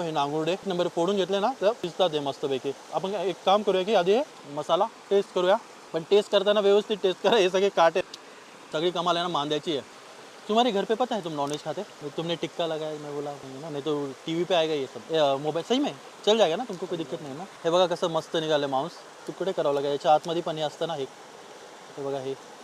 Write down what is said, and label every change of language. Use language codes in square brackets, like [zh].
[mr] हे नांगुर्डे एक नंबर फोडून घेतले ना तर पिसतात हे मस्तपैकी. आपण एक काम करूया की आधी हे मसाला टेस्ट करूया. पण टेस्ट करताना व्यवस्थित टेस्ट करा. हे सगळे काटे सगळी कमाल आहे ना मांद्याची आहे. [hi] तुम्हारे घर पे पता है तुम नॉनवेज खाते? तुमने टिक्का लगाया, मैं बोला नहीं ना, नहीं तो टीवी पे आएगा ये सब मोबाईल. सही में चल जाएगा ना, तुमको कोई दिक्कत नाही ना. [mr] हे बघा कसं मस्त निघालं मांस. तुकडे करावं लागेल. याच्या आतमध्ये पण हे असतं ना, हे बघा हे.